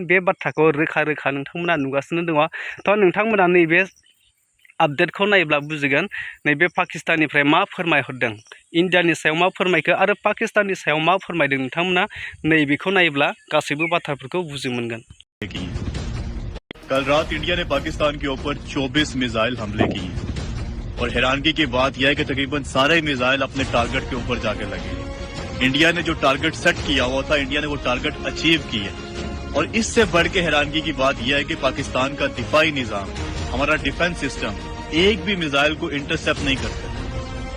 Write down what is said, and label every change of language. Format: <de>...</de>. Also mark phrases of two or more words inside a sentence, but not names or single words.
<brx>बे बाथ्राखौ रोखा रोखा नोंथांमोना नुगासिनो दङ। तो नोंथांमोना नैबे आपडेटखौ नायोब्ला बुजिगोन नैबे पाकिस्ताननिफ्राय मा फोरमायहरदों, इन्डियानि सायाव मा फोरमायखो आरो पाकिस्ताननि सायाव मा फोरमायदों। नोंथांमोना नैबेखौ नायोब्ला गासैबो बाथ्राफोरखौ बुजि मोनगोन।</brx> <ur>کل رات انڈیا نے پاکستان کے اوپر 24 میزائل حملے کیے اور حیرانگی کی بات یہ ہے کہ تقریباً سارے میزائل اپنے ٹارگٹ کے اوپر جا کے لگے. انڈیا نے جو</ur> <en>target set</en> <ur>کیا ہوا تھا، انڈیا نے وہ</ur> <en>target achieve</en> <ur>کیا. اور اس سے بڑھ کے حیرانگی کی بات یہ ہے کہ پاکستان کا دفاعی نظام، ہمارا</ur> <en>defense system</en> <ur>ایک بھی میزائل کو انٹرسیپٹ نہیں کرتا.</ur>